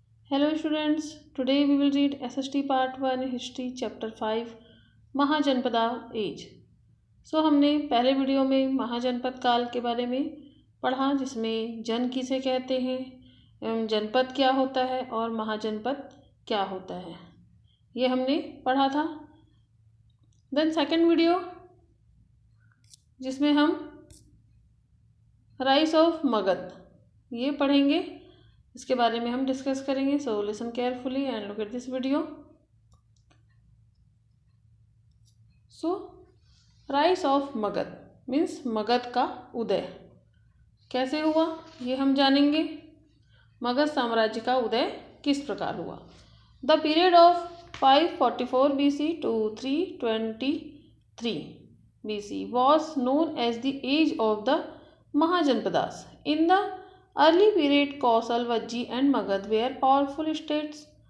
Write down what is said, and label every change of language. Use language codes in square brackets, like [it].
[en] Hello students, today we will read SST Part 1 History Chapter 5 Mahajanapada age. [hi] हमने पहले video में महाजनपद काल के बारे में पढ़ा, जिसमें जन किसे कहते हैं एवं जनपद क्या होता है और महाजनपद क्या होता है, ये हमने पढ़ा था। देन सेकंड वीडियो जिसमें हम राइज ऑफ मगध ये पढ़ेंगे, इसके बारे में हम डिस्कस करेंगे। [en] So listen carefully and look at this video. [hi] So rise of Magadh means Magadh का उदय कैसे हुआ, ये हम जानेंगे। मगध साम्राज्य का उदय किस प्रकार हुआ। [en] The period of 544 BC to 323 BC was known as the age of the Mahajanpadas. In the early period, Kausal, Vajji and Magad were powerful states.